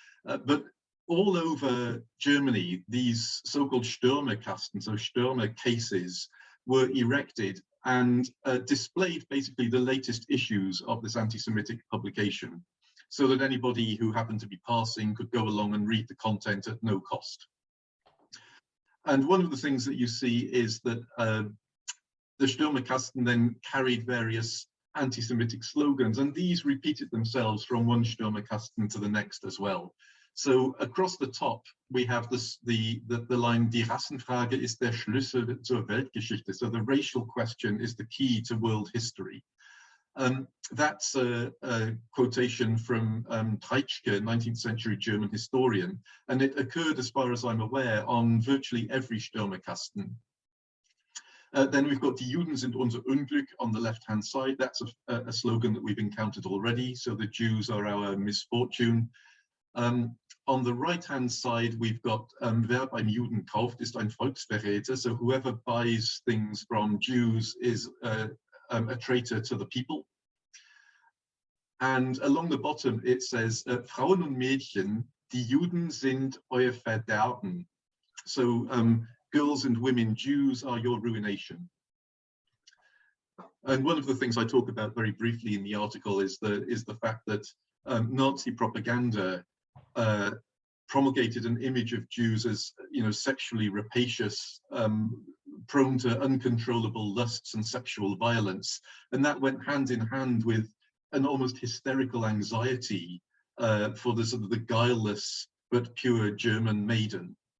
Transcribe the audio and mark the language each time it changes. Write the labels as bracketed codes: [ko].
[en] But all over Germany, these so-called Stürmerkasten, so Stürmer cases, were erected and displayed basically the latest issues of this anti-Semitic publication, so that anybody who happened to be passing could go along and read the content at no cost. And one of the things that you see is that the Stürmerkasten then carried various anti-Semitic slogans, and these repeated themselves from one Stürmerkasten to the next as well. So across the top, we have the line, [de] Die Rassenfrage ist der Schlüssel zur Weltgeschichte. [en] So the racial question is the key to world history. That's a quotation from Treitschke, 19th century German historian, and it occurred, as far as I'm aware, on virtually every Stürmerkasten. Then we've got [de] Die Juden sind unser Unglück [en] on the left-hand side. That's a slogan that we've encountered already. So the Jews are our misfortune. On the right-hand side, we've got [de] wer beim Juden kauft, ist ein Volksverräter. [en] So whoever buys things from Jews is a traitor to the people. And along the bottom, it says, [de] Frauen und Mädchen, die Juden sind euer Verderben. [en] So girls and women, Jews are your ruination. And one of the things I talk about very briefly in the article is the fact that Nazi propaganda promulgated an image of Jews as, sexually rapacious, prone to uncontrollable lusts and sexual violence, and that went hand in hand with an almost hysterical anxiety for the sort of the guileless but pure German maiden.